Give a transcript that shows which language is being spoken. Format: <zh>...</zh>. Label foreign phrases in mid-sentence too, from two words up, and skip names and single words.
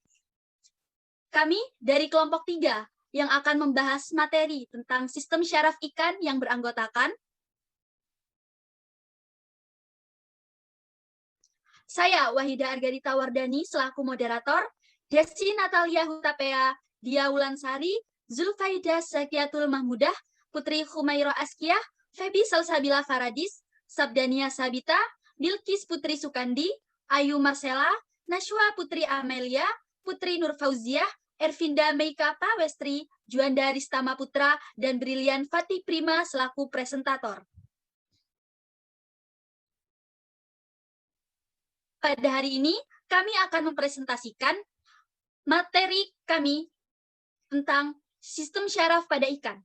<id>Kami dari kelompok 3 yang akan membahas materi tentang sistem syaraf ikan yang beranggotakan saya, Wahida Argarita Wardani, selaku moderator, Desi Natalia Hutapea, Dia Wulansari, Zulfaida Sakiatul Mahmudah, Putri Khumairah Askiyah, Febi Salsabila Faradis, Sabdania Sabita, Bilkis Putri Sukandi, Ayu Marcella, Nashwa Putri Amelia, Putri Nur Fauziah, Ervinda Meika Pawestri, Juanda Ristama Putra, dan Brilian Fatih Prima selaku presentator. Pada hari ini, kami akan mempresentasikan materi kami tentang sistem syaraf pada ikan.</id>